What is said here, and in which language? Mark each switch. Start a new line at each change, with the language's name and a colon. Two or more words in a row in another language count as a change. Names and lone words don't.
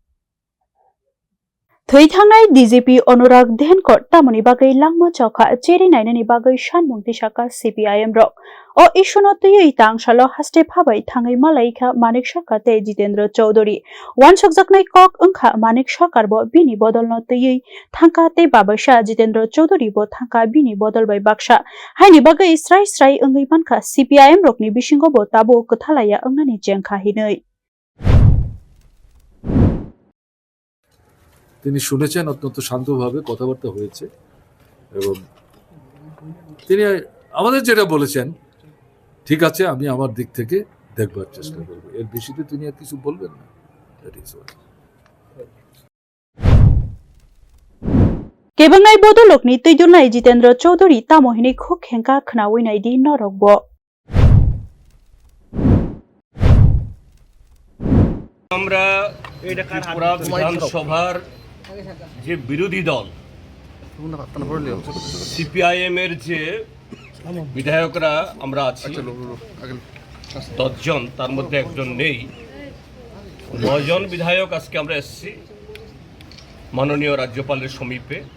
Kok Borok: Thuithangai DGP Anurag Denkor tamani bagai langma chokha cheri nainani bagai shanmung tisaka CPIM rok o ishuno tuyui tangshalo haste phabai thangai malaikha Manik Sarkar te Jitendra Chaudhary wansokjaknai kok wngkha Manik Sarkar bo bini bodolno tuyui thangka te babasa Jitendra Chaudhary bo thangka bini bodol bai baksa haini bagai srai srai wngui mankha CPIM rokni bisingo bo tabo kwthalaya wngnani jengkha hinui
Bangla: তিনি শুনেছেন অত্যন্ত শান্তভাবে কথাবার্তা হয়েছে এবং তিনি আমাদের যেটা বলেছেন ঠিক আছে আমি আমার দিক থেকে দেখবার চেষ্টা করব এর বেশিতে তিনি আর কিছু বলবেন না
English: that is all
Kok Borok: Kebangai bodolokni tuidunai Jitendra Chaudhary tamohini khuk hengka khnawi di norokbo
Bangla: আমরা ত্রিপুরা বিধানসভার যে বিরোধী দল সিপিআইএম এর যে বিধায়করা আমরা আছি 10 জন তার মধ্যে একজন নেই 9 জন বিধায়ক আজকে আমরা এসেছি মাননীয় রাজ্যপালের সমীপে